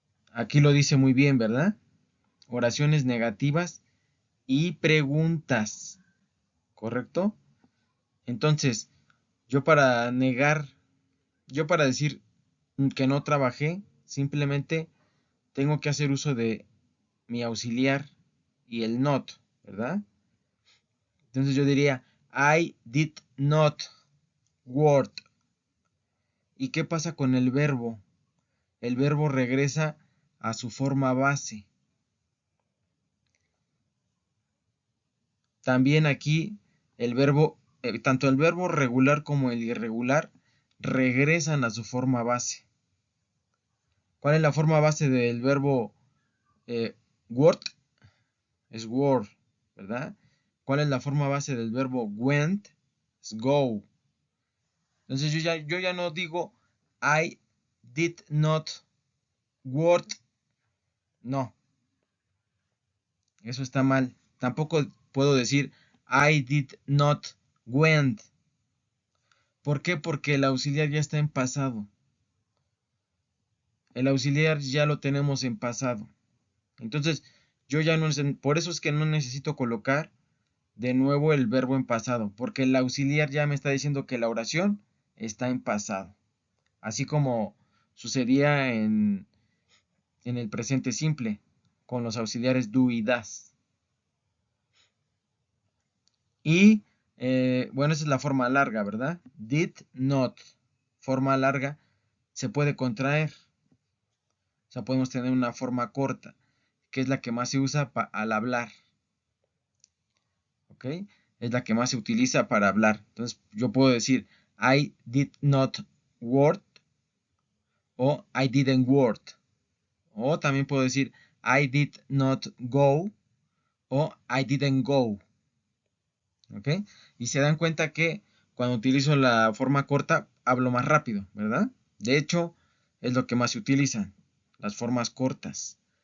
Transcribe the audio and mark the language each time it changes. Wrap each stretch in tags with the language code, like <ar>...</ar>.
<es>Aquí lo dice muy bien, ¿verdad? Oraciones negativas y preguntas, ¿correcto? Entonces, yo para negar, yo para decir que no trabajé, simplemente tengo que hacer uso de mi auxiliar y el not, ¿verdad? Entonces yo diría,</es> <en>I did not work.</en> <es>¿Y qué pasa con el verbo? El verbo regresa a su forma base. También aquí tanto el verbo regular como el irregular regresan a su forma base. ¿Cuál es la forma base del verbo work? Es word, ¿verdad? ¿Cuál es la forma base del verbo went? Es go. Entonces yo ya no digo</es> <en>I did not Work,</en> <es>no, eso está mal. Tampoco puedo decir</es> <en>I did not went.</en> <es>¿Por qué? Porque el auxiliar ya está en pasado. El auxiliar ya lo tenemos en pasado. Entonces, yo ya no, por eso es que no necesito colocar de nuevo el verbo en pasado, porque el auxiliar ya me está diciendo que la oración está en pasado. Así como sucedía en el presente simple, con los auxiliares do y das. Y bueno, esa es la forma larga, ¿verdad?</es> <en>Did not.</en> <es>Forma larga se puede contraer. O sea, podemos tener una forma corta, que es la que más se usa al hablar. ¿Ok? Es la que más se utiliza para hablar. Entonces, yo puedo decir</es> <en>I did not work</en> <es>o</es> <en>I didn't work.</en> <es>O también puedo decir</es> <en>I did not go</en> <es>o</es> <en>I didn't go.</en> <es>¿Ok? Y se dan cuenta que cuando utilizo la forma corta hablo más rápido, ¿verdad? De hecho, es lo que más se utilizan, las formas cortas.</es>